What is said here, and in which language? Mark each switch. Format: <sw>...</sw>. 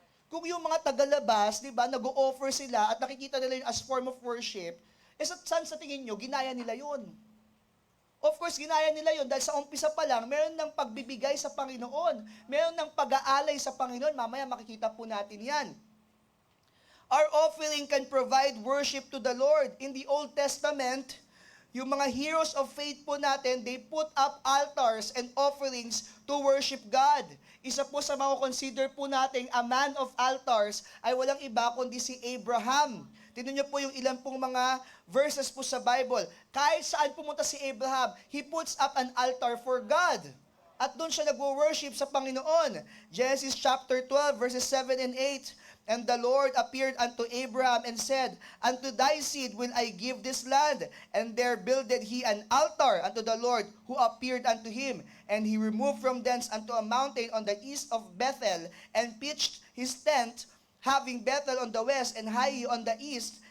<tl>Kung yung mga tagalabas, di ba, nag-o-offer sila at nakikita nila yun as form of worship, saan sa tingin nyo, ginaya nila yun? Of course, ginaya nila yun dahil sa umpisa pa lang, meron ng pagbibigay sa Panginoon. Meron ng pag-aalay sa Panginoon. Mamaya makikita po natin yan.</tl> <en>Our offering can provide worship to the Lord. In the Old Testament,</en> <tl>yung mga heroes of faith po natin,</tl> <en>they put up altars and offerings to worship God.</en> <tl>Isa po sa mga consider po natin, a man of altars, ay walang iba kundi si Abraham. Tingnan niyo po yung ilan pong mga verses po sa Bible. Kahit saan pumunta si Abraham,</tl> <en>he puts up an altar for God.</en> <tl>At doon siya nag-worship sa Panginoon.</tl> <en>Genesis chapter 12, verses 7 and 8. And the Lord appeared unto Abraham and said, Unto thy seed will I give this land. And there builded he an altar unto the Lord, who appeared unto him. And he removed from thence unto a mountain on the east of Bethel, and pitched his tent, having Bethel on the west and Hai on the east.</en>